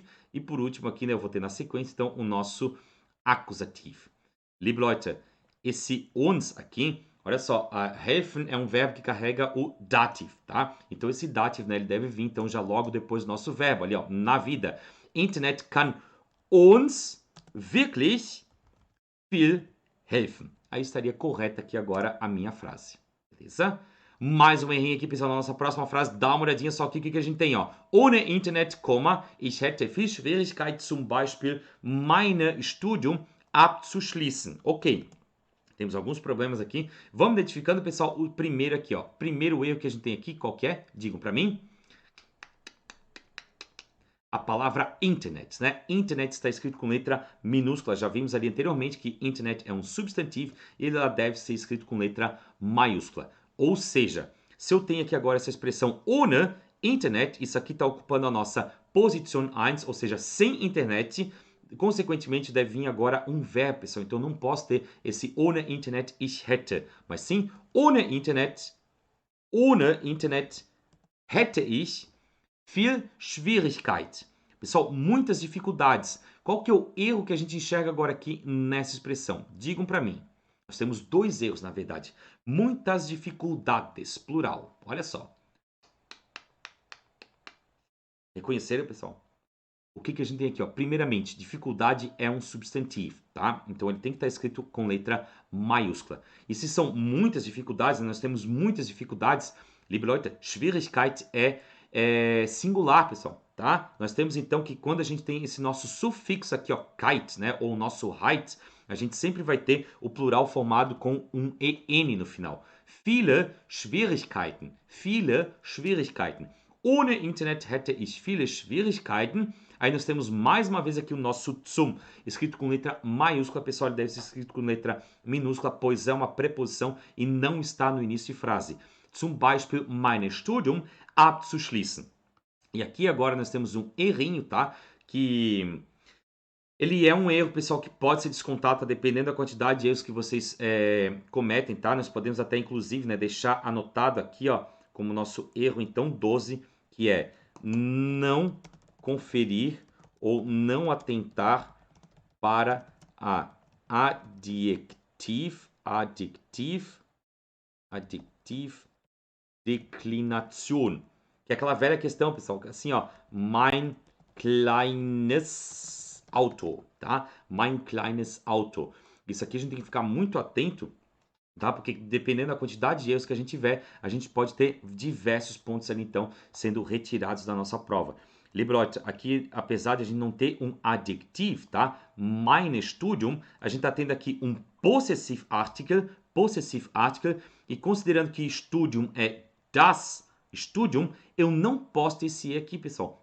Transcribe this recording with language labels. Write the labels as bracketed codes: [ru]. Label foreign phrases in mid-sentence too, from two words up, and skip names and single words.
[pt] E por último aqui, né? Eu vou ter na sequência, então, o nosso acusativo. [de] Liebe Leute, [pt] esse uns aqui, olha só, helfen é um verbo que carrega o dative, tá? Então, esse dative, né? Ele deve vir, então, já logo depois do nosso verbo, ali, ó, na vida. [de] Internet kann uns wirklich viel helfen. [pt] Aí estaria correta aqui agora a minha frase, beleza? Mais um errinho aqui, pessoal, na nossa próxima frase. Dá uma olhadinha só aqui o que a gente tem, ó. [de] Ohne Internet, ich hätte viel Schwierigkeit, zum Beispiel, mein Studium abzuschließen. [pt] Ok. Temos alguns problemas aqui. Vamos identificando, pessoal, o primeiro aqui, ó. Primeiro erro que a gente tem aqui, qual que é? Digam para mim. a palavra internet, né? Internet está escrito com letra minúscula. Já vimos ali anteriormente que internet é um substantivo e ela deve ser escrito com letra maiúscula. Ou seja, se eu tenho aqui agora essa expressão [de] ohne Internet, [pt] isso aqui está ocupando a nossa posição 1, ou seja, sem internet, consequentemente deve vir agora um verbo, pessoal. Então não posso ter esse [de] ohne Internet ich hätte, [pt] mas sim [de] ohne Internet hätte ich viel Schwierigkeit. [pt] Pessoal, muitas dificuldades. Qual que é o erro que a gente enxerga agora aqui nessa expressão? Digam para mim. Nós temos dois erros, na verdade. Muitas dificuldades, plural. Olha só. Reconheceram, pessoal? O que a gente tem aqui? Ó? Primeiramente, dificuldade é um substantivo, tá? Então ele tem que estar escrito com letra maiúscula. E se são muitas dificuldades, nós temos muitas dificuldades, [de] liebe Leute, [pt] Schwierigkeit é singular, pessoal, tá? Nós temos então que quando a gente tem esse nosso sufixo aqui, ó, kite, né, ou nosso height, a gente sempre vai ter o plural formado com um en no final. [de] Viele Schwierigkeiten. Ohne Internet hätte ich viele Schwierigkeiten. [pt] Aí nós temos mais uma vez aqui o nosso zum, escrito com letra maiúscula. Pessoal, ele deve ser escrito com letra minúscula, pois é uma preposição e não está no início de frase. [de] Zum Beispiel, mein Studium abzuschließen. [pt] E aqui agora nós temos um errinho, tá? Que ele é um erro, pessoal, que pode ser descontado, tá? Dependendo da quantidade de erros que vocês cometem, tá? Nós podemos até, inclusive, né, deixar anotado aqui, ó, como nosso erro, então, 12, que é não conferir ou não atentar para a [de] adjective Deklination. [pt] Que é aquela velha questão, pessoal, assim, ó, [de] mein kleines Auto, tá? Mein kleines Auto. [pt] Isso aqui a gente tem que ficar muito atento, tá? Porque dependendo da quantidade de erros que a gente tiver, a gente pode ter diversos pontos ali, então, sendo retirados da nossa prova. [de] Liebe Leute, [pt] aqui, apesar de a gente não ter um adjetivo, tá? [de] Mein Studium, [pt] a gente tá tendo aqui um [de] possessive article, [pt] e considerando que Studium é [de] das Studium, [pt] eu não posso ter esse E aqui, pessoal.